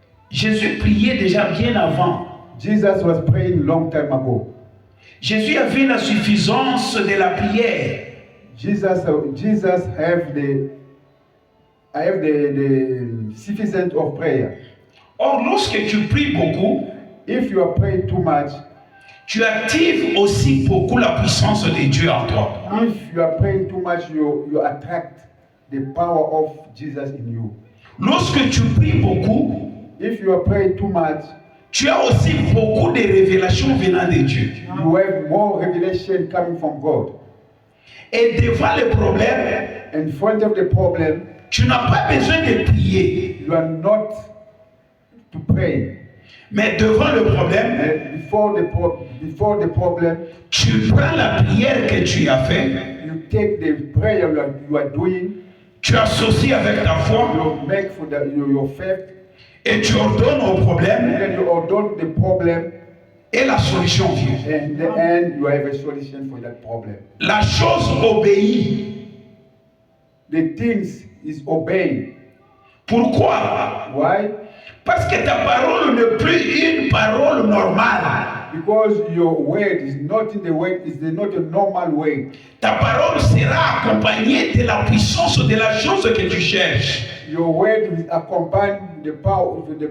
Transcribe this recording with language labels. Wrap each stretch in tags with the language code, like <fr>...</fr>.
<fr>Jésus priait déjà bien avant.</fr> <en>Jesus was praying long time ago.</en> <fr>Jésus avait la suffisance de la prière.</fr> <en>Jesus have the sufficient of prayer.</en> <fr>Or, lorsque tu pries beaucoup,</fr> <en>If you are praying too much,</en> <fr>tu actives aussi beaucoup la puissance de Dieu en toi.</fr> <en>if you are praying too much, you attract the power of Jesus in you.</en> <fr>Lorsque tu pries beaucoup,</fr> <en>If you are praying too much,</en> <fr>tu as aussi beaucoup de révélations venant de Dieu.</fr> <en>you have more revelation coming from God.</en> <fr>Et devant le problème,</fr> <en>In front of the problem,</en> <fr>tu n'as pas besoin de prier.</fr> <en>you are not to pray.</en> <fr>Mais devant le problème,</fr> <en>And before the problem,</en> <fr>tu prends la prière que tu as faite,</fr> <en>you take the prayer you are doing,</en> <fr>tu associes avec ta foi</fr> <en>you make for your faith,</en> <fr>et tu ordonnes au</fr> <en>and</en> <fr>problème</fr> <en>then you ordain the problem,</en> <fr>et la solution vient.</fr> <en>and in the end you have a solution for that problem.</en> <fr>La chose obéit.</fr> <en>The things is obeyed.</en> <fr>Pourquoi?</fr> <en>Why?</en> <fr>Parce que ta parole n'est plus une parole normale.</fr> <en>Because your word is not in the way, is not a normal way.</en> <fr>Ta parole sera accompagnée de la puissance de la chose que tu cherches.</fr> <en>Your word will accompany the power of</en>